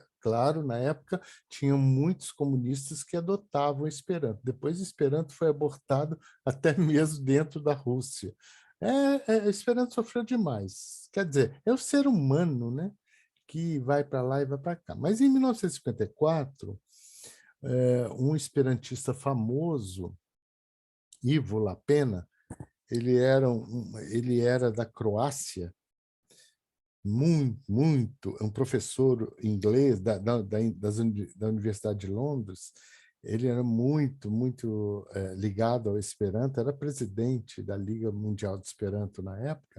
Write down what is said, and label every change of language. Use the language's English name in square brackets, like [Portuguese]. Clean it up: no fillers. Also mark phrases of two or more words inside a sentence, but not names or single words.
[Portuguese] Claro, na época, tinham muitos comunistas que adotavam o Esperanto. Depois, o Esperanto foi abortado até mesmo dentro da Rússia. O Esperanto sofreu demais. Quer dizer, é o ser humano, né, que vai para lá e vai para cá. Mas, em 1954, um esperantista famoso, Ivo Lapena, ele era da Croácia, um professor inglês da Universidade de Londres. Ele era muito ligado ao Esperanto, era presidente da Liga Mundial de Esperanto na época.